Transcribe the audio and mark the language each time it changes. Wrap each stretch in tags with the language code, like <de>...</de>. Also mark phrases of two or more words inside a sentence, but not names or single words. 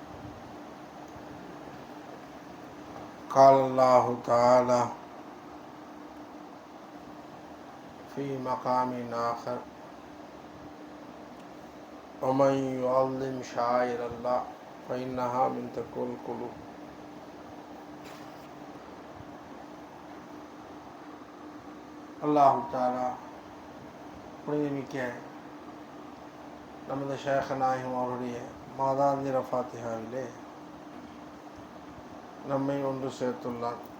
<ar>قال الله تعالى في مقام آخر ومن يعظم شعائر الله فإنها من تقوى القلوب. الله تعالى</ar> <ta>புனிதமிக்க நமது ஷேக் நாயகம் அவருடைய மாதாந்திர ஃபாத்திஹாவிலே நம்மை ஒன்று சேர்த்துள்ளார்.</ta>